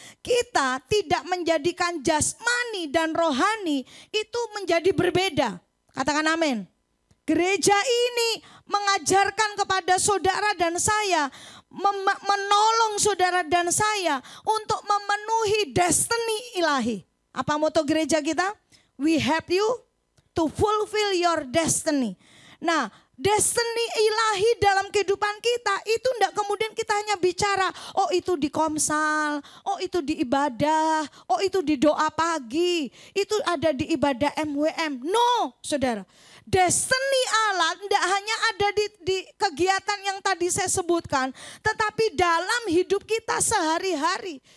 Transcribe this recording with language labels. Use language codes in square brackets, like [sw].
[id] Kita tidak menjadikan jasmani dan rohani itu menjadi berbeda. Katakan amin. Gereja ini mengajarkan kepada saudara dan saya, menolong saudara dan saya untuk memenuhi destiny ilahi. Apa moto gereja kita? [en] We help you to fulfill your destiny. [id] Nah, destiny ilahi dalam kehidupan kita itu enggak kemudian kita hanya bicara, oh itu di Komsal, oh itu di ibadah, oh itu di doa pagi, itu ada di ibadah MWM. No, saudara. Destiny Allah tidak hanya ada di kegiatan yang tadi saya sebutkan, tetapi dalam hidup kita sehari-hari.